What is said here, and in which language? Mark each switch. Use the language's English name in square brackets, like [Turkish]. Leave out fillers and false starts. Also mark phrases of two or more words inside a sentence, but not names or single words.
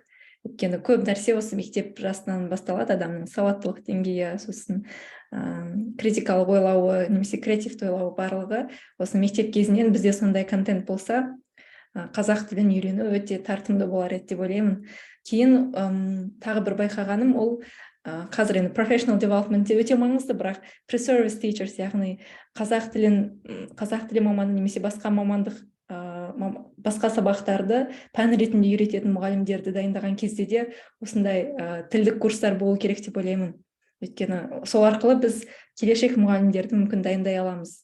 [Kazakh] Өйткені көп нәрсе осы мектеп жасынан басталады, адамның сауаттылық деңгейі, сосын критикалық ойлауы, немесе креативті ойлауы барлығы. Осы мектеп кезінен бізде сондай контент болса, қазақ тілін үйрену өте тартымды болар еді деп ойлаймын. Кейін тағы бір байқағаным, ол қазір енді [English] professional development [Kazakh] өте маңызды, бірақ [English] pre-service teachers, [Kazakh] яғни қазақ тілі маманы немесе басқа мамандық, басқа сабақтарды пән ретінде үйрететін мұғалімдерді дайындаған кезде де осындай тілдік курстар болу керек деп ойлаймын. Өйткені сол арқылы біз келешек мұғалімдерді мүмкін дайындай аламыз.